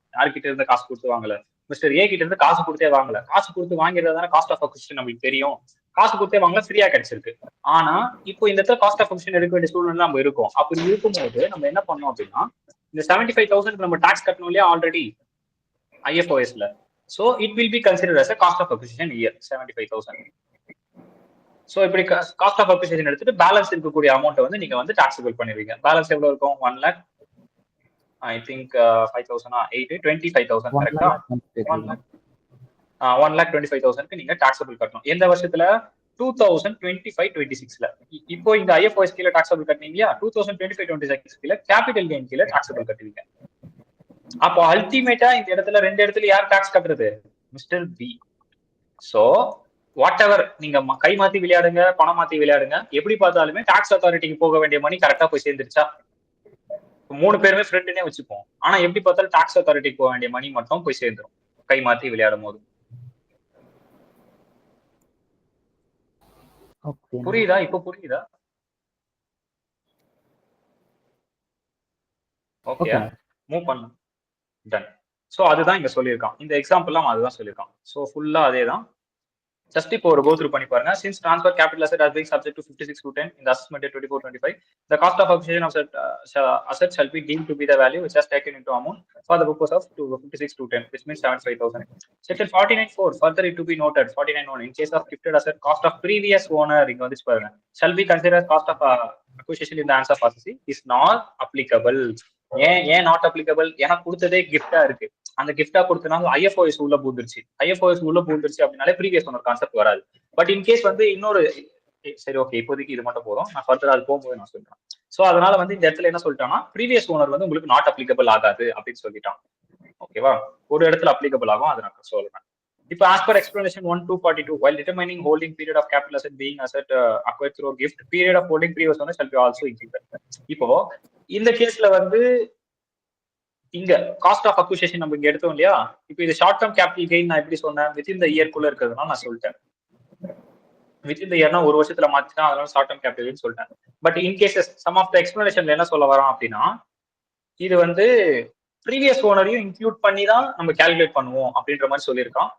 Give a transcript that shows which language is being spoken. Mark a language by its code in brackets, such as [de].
[ta] யார்கிட்ட இருந்து காசு கொடுத்து வாங்கல? மிஸ்டர் ஏ கிட்ட இருந்து காசு கொடுத்தே வாங்கல. காசு கொடுத்து வாங்கிறதான காஸ்ட் ஆஃப் அக்விசிஷன் நம்மளுக்கு தெரியும். காசு கொடுத்தே வாங்கல, ஃப்ரீயா கிடைச்சிருக்கு. ஆனா இப்போ இந்த இடத்துல காஸ்ட் ஆஃப் அக்விசிஷன் எடுக்க வேண்டிய சூழ்நிலை நம்ம இருக்கோம். அப்படி இருக்கும்போது நம்ம என்ன பண்ணோம் அப்படின்னா இந்த 75,000 நம்ம டாக்ஸ் கட்டணும் இல்லையா already IFOSல. [en] So it will be considered as a cost of acquisition year 75,000. [ta] So இப்படி காஸ்ட் ஆஃப் அக்விசிஷன் எடுத்துட்டு பேலன்ஸ் இருக்கக்கூடிய அமௌண்ட் வந்து நீங்க வந்து டாக்ஸபிள் பண்ணிருவீங்க. பேலன்ஸ் எவ்வளவு இருக்கும்? [en] 1 lakh I think 5,000 25,000 கரெக்டா? [ta] 1,25,000க்கு நீங்க டாக்ஸபிள் கட்டணும். எந்த வருஷத்துல? 2025-26ல. இப்போ இந்த IFOS கீழ டாக்ஸபிள் கட்டீங்க இல்லையா? 2025-26 கீழ கேபிட்டல் கெயின் கீழ டாக்ஸபிள் கட்டுவீங்க. அப்போ அல்டிமேட்டா இந்த இடத்துல 2 இடத்துல யார் டாக்ஸ் கட்டுறது? Mister B. So what ever நீங்க கை மாத்தி விளையாடுங்க, பணம் மாத்தி விளையாடுங்க, எப்படி பார்த்தாலுமே டாக்ஸ் அத்தாரிட்டிக்கு போக வேண்டிய மணி கரெக்டா போய் சேர்ந்துருச்சா? 3 பேருமே ஃப்ரெண்டுனே வச்சுப்போம். ஆனா எப்படி பார்த்தாலும் டாக்ஸ் அத்தாரிட்டிக்கு போக வேண்டிய மணி மட்டும் போய் சேர்ந்துரும் கை மாத்தி விளையாடும் போது. புரியுதா? இப்போ புரியுதா? ஓகே, மூவ் பண்ணலாம். டன். சோ அதுதான் இங்க சொல்லியிருக்கான். இந்த எக்ஸாம்பிள்லாம் அதுதான் சொல்லியிருக்கான். சோ ஃபுல்லா அதே தான். ஜஸ்ட் இப்போ ஒரு கோ த்ரூ பண்ணி பாருங்க. [en] Since transfer capital asset has been subject to 56(2)(10) in the assessment year 24-25, the cost of acquisition of asset shall be deemed to be the value which has taken into account for the purpose of 56(2)(10), which means 75,000. Section 49(4) further it to be noted 49(1) in case of gifted asset cost of previous owner [ta] இங்க வந்து பாருங்க [en] shall be considered cost of acquisition in the hands of assessee is not applicable. [ta] ஏன் not applicable? ஏன்னா கொடுத்ததே கிஃப்டா இருக்கு. அந்த கிஃப்டா கொடுத்தனால ஐஎஃப்ஓஎஸ் உள்ள பூந்துருச்சு. ஐஎஃப்ஓஎஸ் உள்ள பூந்துருச்சு அப்படின்னாலே ப்ரீவியஸ் ஓனர் கான்செப்ட் வராது. பட் இன்கேஸ் வந்து இன்னொரு சரி ஓகே இப்போதைக்கு இது மட்டும் போதும், நான் ஃபர்தர் அது போகும்போது நான் சொல்றேன். சோ அதனால வந்து இந்த இடத்துல என்ன சொல்லிட்டான்னா ப்ரீவியஸ் ஓனர் வந்து உங்களுக்கு நாட் அப்ளிகபிள் ஆகாது அப்படின்னு சொல்லிட்டான். ஓகேவா? ஒரு இடத்துல அப்ளிகபிள் ஆகும், அதை நான் சொல்றேன். [en] இப்போ as per explanation 1-242, while determining holding period of capital asset being asset acquired through gift, period of holding previous owner shall be also included. [ta] இப்போ இந்த கேஸ்ல வந்து இங்க காஸ்ட் ஆஃப் அக்விசிஷன் நம்ம இங்க எடுத்தோம் இல்லையா? இப்போ இது ஷார்ட் டேர்ம் கேபிட்டல் கெயின் நான் எப்படி சொன்னேன்? வித்தின் த இயர்க்குள்ள இருக்கிறதுனால நான் சொல்லிட்டேன். வித்தின் த இயர்னா ஒரு வருஷத்துல மாத்தினா அதனால ஷார்ட் டேர்ம் கேபிட்டல் கெயின் சொல்லிட்டேன். But in cases some of the எக்ஸ்பிளனேஷன்ல என்ன சொல்ல வரோம் அப்படின்னா இது வந்து ப்ரீவியஸ் ஓனரையும் இன்க்ளூட் பண்ணி தான் நம்ம கால்குலேட் பண்ணுவோம் அப்படின்ற மாதிரி சொல்லியிருக்கான்.